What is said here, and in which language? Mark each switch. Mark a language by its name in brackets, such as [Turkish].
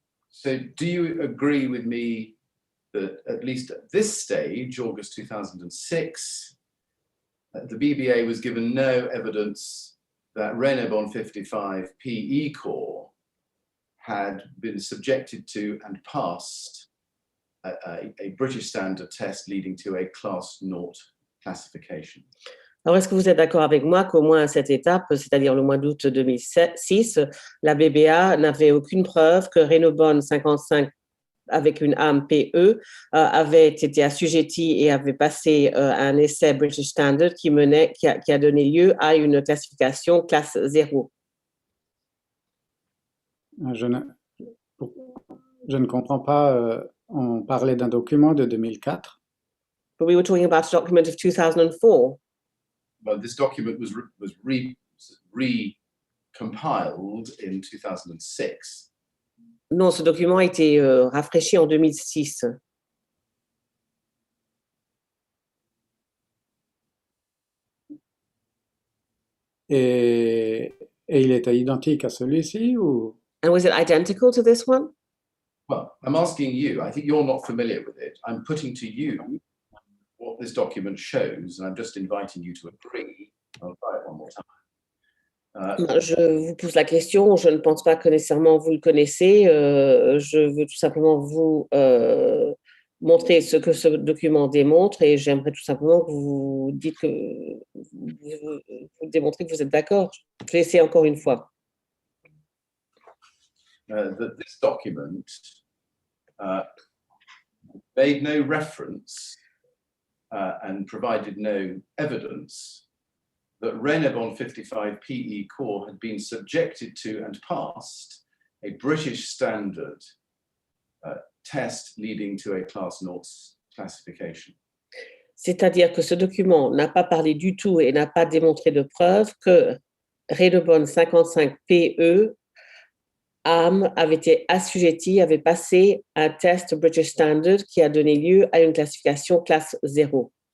[English] So do you agree with me that at least at this stage, August 2006, the BBA was given no evidence that Reynobond 55 PE core had been subjected to and passed a British standard test leading to a class 0 classification? [French] Alors, est-ce que vous êtes d'accord avec moi qu'au moins à cette étape, c'est-à-dire le mois d'août 2006, la BBA n'avait aucune preuve que Reynobond 55 avec une ARM PE avait été assujetti et avait passé un essai British Standard qui a donné lieu à une classification classe 0? Je ne comprends pas. On parlait d'un document de 2004. [English] But we were talking about a document of 2004. Well, this document was recompiled in 2006. [French] Non, ce document a été rafraîchi en 2006. Et il était identique à celui-ci ou? [English] And was it identical to this one? Well, I'm asking you, I think you're not familiar with it. I'm putting to you what this document shows, and I'm just inviting you to agree. I'll try it one more time. [French] Je vous pose la question, je ne pense pas que nécessairement vous le connaissez. Je veux tout simplement vous montrer ce que ce document démontre et j'aimerais tout simplement que vous dites que vous démontrez que vous êtes d'accord. Je vais essayer encore une fois. [English] That this document made no reference and provided no evidence that Reynobond 55 PE core had been subjected to and passed a British standard test leading to a class 0 classification. [French] C'est-à-dire que ce document n'a pas parlé du tout et n'a pas démontré de preuve que Reynobond 55 PE ARM avait été assujetti, avait passé un test British Standard qui a donné lieu à une classification classe 0.